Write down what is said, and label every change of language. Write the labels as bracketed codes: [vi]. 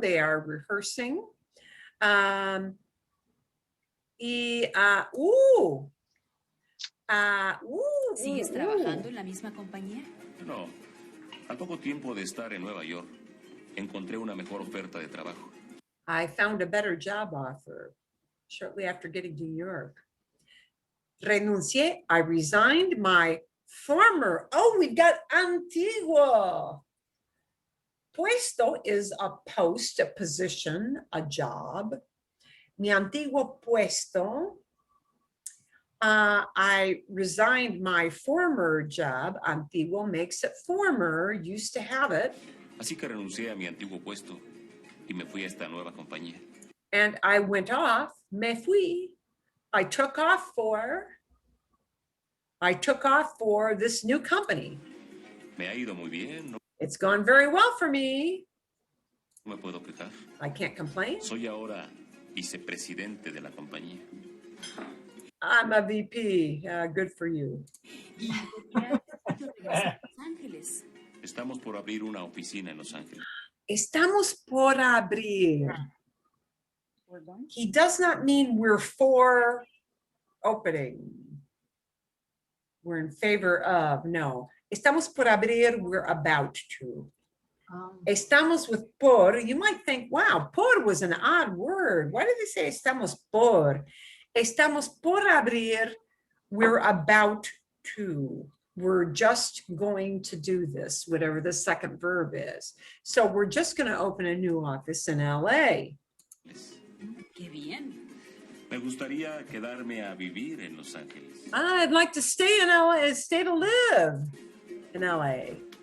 [en] They are rehearsing. [es] ¿Sigues trabajando en la misma compañía? No, al poco tiempo de estar en Nueva York, encontré una mejor oferta de trabajo. [en] I found a better job offer shortly after getting to New York. Renuncié. I resigned my former. Oh, we've got antiguo. Puesto is a post, a position, a job. [es] Mi antiguo puesto. [en] I resigned my former job. Antiguo makes it former, used to have it. [es] Así que renuncié a mi antiguo puesto y me fui a esta nueva compañía. [en] And I went off, [es] me fui. [en] I took off for this new company. [es] Me ha ido muy bien, no [en] It's gone very well for me. [es] me puedo quejar. [en] I can't complain. [es] Soy ahora vicepresidente de la compañía. [en] I'm a VP. Good for you. [es] ¿Y por qué has decidido regresar a Los Ángeles? Estamos por abrir una oficina en Los Ángeles. Estamos por abrir. [en] We're done. He does not mean we're for opening. We're in favor of, no. [es] Estamos por abrir, [en] we're about to. Estamos with por, you might think, wow, por was an odd word. Why did they say estamos por? [es] Estamos por abrir, [en] we're about to. We're just going to do this, whatever the second verb is. So we're just going to open a new office in LA. [es] ¡Qué bien! Me gustaría quedarme a vivir en Los Ángeles. [en] I'd like to stay in LA, stay to live in LA.